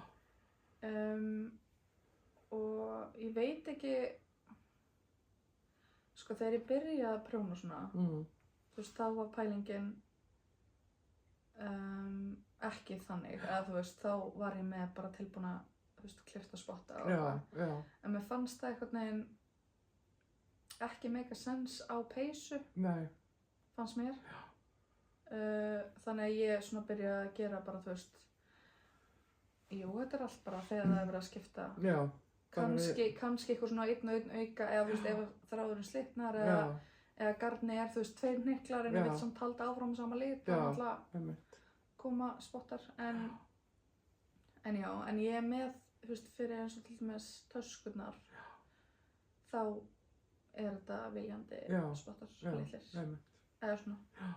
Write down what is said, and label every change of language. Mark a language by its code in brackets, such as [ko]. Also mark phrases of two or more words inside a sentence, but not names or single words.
[is] Og ég veit ekki, sko, þegar ég byrjaði að prjóna svona, þú veist, þá var pælingin ekki þannig, eða þú veist, þá var ég með bara tilbúna, þú veist, klipta spotta og það. En mér fannst það einhvern veginn ekki [en] make a sense [is] á peysu, fannst mér. Þannig að ég svona byrjaði að gera bara, þú veist, jú, þetta er allt bara þegar það er verið að skipta. Já. Kannski eitthvað svona einn auka, eða þú veist, ef þráðurinn slitnar, eða garni er, þú veist, 2 hnyklar, en ég veit samt halda áfram sama lit, þá alltaf koma spottar, en já, en ég er með, þú veist, fyrir eins og til dæmis töskurnar, þá er þetta viljandi spottar, litlir, eða svona.